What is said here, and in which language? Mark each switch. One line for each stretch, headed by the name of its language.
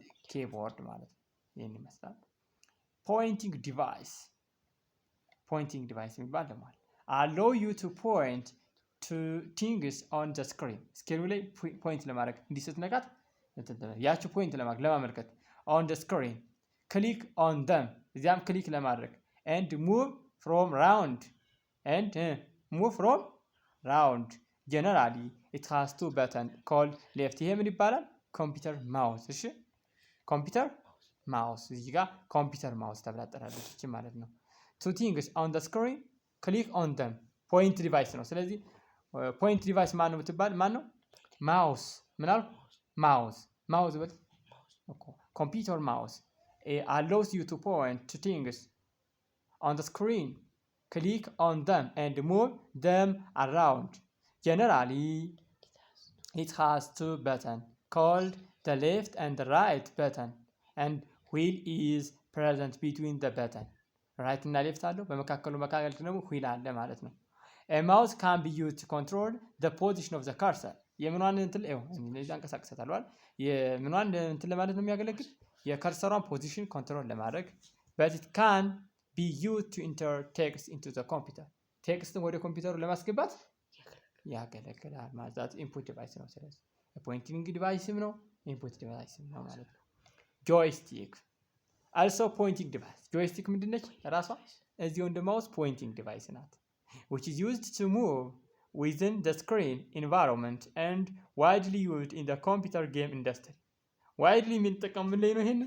Amharic: ኪቦርድ ማለት ነው። ይህን ይመስላል። ፖይንቲንግ ዲቫይስ የሚባል ደግሞ አለ።
English: allow you to point to things on the screen
Amharic: ስክሪኑ ላይ ፖይንት ለማድረግ እንዲህ ስትነካት ያቺ ፖይንት ለማመልከት
English: on the screen click on them
Amharic: እዚያም ክሊክ ለማድረግ
English: and move from round generally it has two buttons called left
Amharic: ይሄ ምን ይባላል? ኮምፒውተር ማውስ። እሺ ኮምፒውተር ማውስ እዚህ ጋር ኮምፒውተር ማውስ ተብላ ትጠራለች እቺ ማለት ነው።
English: two things on the screen click on them
Amharic: ፖይንት ዲቫይስ ነው። ስለዚህ ፖይንት ዲቫይስ ማን ነው ብትባል ማን ነው? ማውስ። ምን አልኩ? ማውስ በል
English: ኮምፒውተር ማውስ allows you to point to things on the screen click on them and move them around generally it has two buttons called the left and the right button and wheel is present between the button right
Amharic: እና ሌፍት አለው በመካከሉ ደግሞ ዊል አለ ማለት ነው።
English: a mouse can be used to control the position of the cursor
Amharic: የምኗን እንትን እዚህ አንቀሳቅሳታለሁ አይደል? የምኗን እንትን ለማለት ነው የሚያገለግል የከርሰሯን ፖዚሽን ኮንትሮል ለማድረግ
English: but it can be used to enter text into the computer
Amharic: ቴክስትን ወደ ኮምፒውተሩ ለማስገባት ያገለግላል ማለት ኢንፑት ዲቫይስ ነው። ስለዚህ ፖይንቲንግ ዲቫይስም ነው ኢንፑት ዲቫይስም ነው ማለት ነው። ጆይስቲክ
English: also pointing device
Amharic: ጆይስቲክ ምንድነች? ራሷ እዚሁ እንደ ማውስ ፖይንቲንግ ዲቫይስ ናት
English: which is used to move within the screen environment and widely used in the computer game industry widely
Amharic: የምንጠቀም ምን ላይ ነው?